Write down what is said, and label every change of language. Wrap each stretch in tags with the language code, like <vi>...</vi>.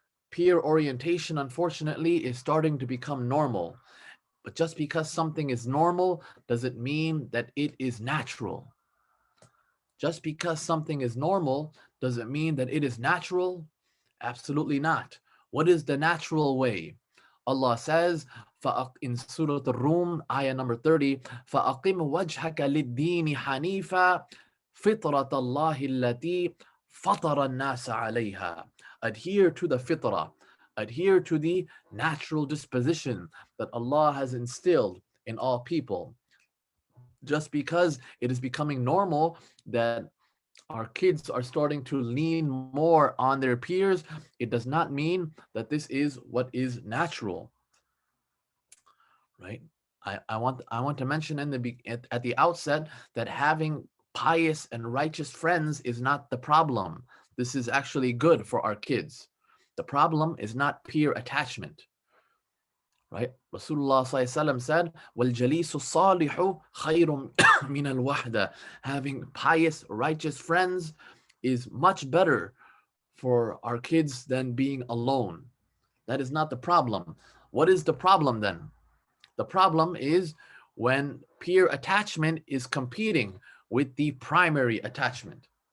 <en>Peer orientation, unfortunately, is starting to become normal. But just because something is normal doesn't mean that it is natural. Just because something is normal doesn't mean that it is natural. Absolutely not. What is the natural way? Allah says in Surah Al-Rum, ayah number 30,</en> <ar>فَأَقِمْ وَجْهَكَ لِلدِّينِ حَنِيفًا فِطْرَةَ اللَّهِ الَّتِي فَطَرَ النَّاسَ عَلَيْهَا.</ar> <en>Adhere to the fitrah. Adhere to the natural disposition that Allah has instilled in all people. Just because it is becoming normal that our kids are starting to lean more on their peers, it does not mean that this is what is natural, right? I want to mention at the outset that having pious and righteous friends is not the problem. This is actually good for our kids. The problem is not peer attachment, right? Rasulullah said,</en> <ar>وَالْجَلِيسُ الصَّالِحُ خَيْرٌ مِنَ الْوَحْدَةِ.</ar> <en>Having pious, righteous friends is much better for our kids than being alone. That is not the problem. What is the problem then? The problem is when peer attachment is competing with the primary attachment.</en>